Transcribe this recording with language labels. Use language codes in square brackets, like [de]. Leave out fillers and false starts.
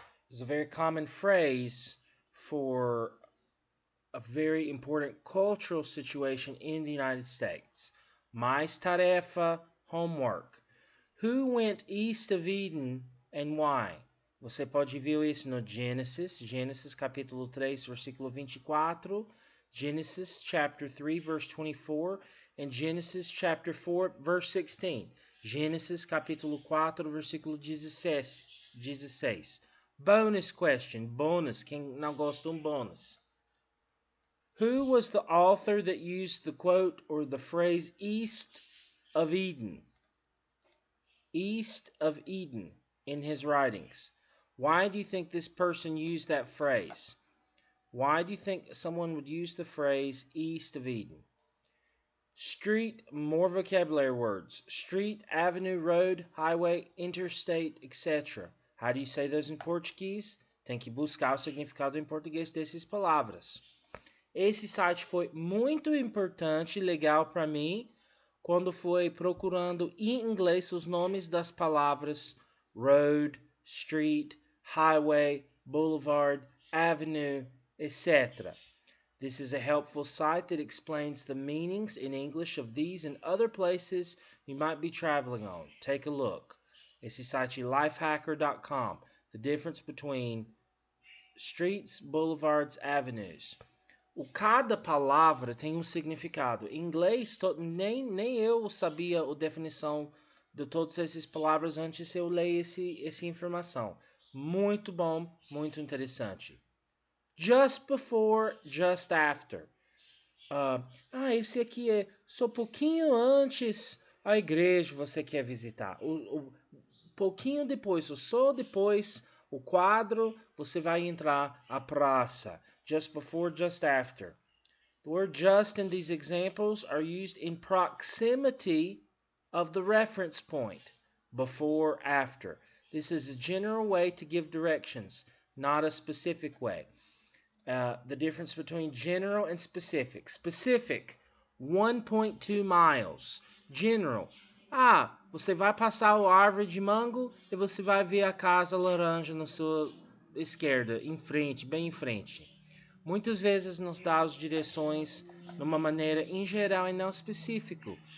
[en] It's a very common phrase for a very important cultural situation in the United States. [pt] Mais tarefa, [en] homework. Who went east of Eden and why? [pt] Você pode ver isso no Gênesis capítulo 3, versículo 24, [en] Genesis chapter 3, verse 24, and Genesis chapter 4, verse 16. [pt] Gênesis capítulo 4, versículo 16. [en] Bonus question, [pt] bônus, quem não gosta bônus. [en] Who was the author that used the quote or the phrase east of Eden? East of Eden in his writings. Why do you think this person used that phrase? Why do you think someone would use the phrase east of Eden? Street, more vocabulary words. Street, avenue, road, highway, interstate, etc. How do you say those in Portuguese? [pt] Tem que buscar o significado em português dessas palavras. Esse site foi muito importante e legal para mim quando foi procurando em inglês os nomes das palavras road, street, highway, boulevard, avenue, etc. [en] This is a helpful site that explains the meanings in English of these and other places you might be traveling on. Take a look. [pt] Esse site é lifehacker.com. [en] The difference between streets, boulevards, avenues. [pt] Cada palavra tem significado. Em inglês, nem eu sabia a definição de todas essas palavras antes eu ler essa informação. Muito bom, muito interessante. [en] Just before, just after. [pt] Esse aqui é só pouquinho antes a igreja você quer visitar. O pouquinho depois, ou só depois, o quadro, você vai entrar a praça. [en] Just before, just after. The word just in these examples are used in proximity of the reference point. Before, after. This is a general way to give directions, not a specific way. The difference between general and specific. Specific, 1.2 miles. [pt] General, você vai passar a árvore de mango e você vai ver a casa laranja na sua esquerda, em frente, bem em frente. Muitas vezes nos dá as direções de uma maneira em geral e não específico.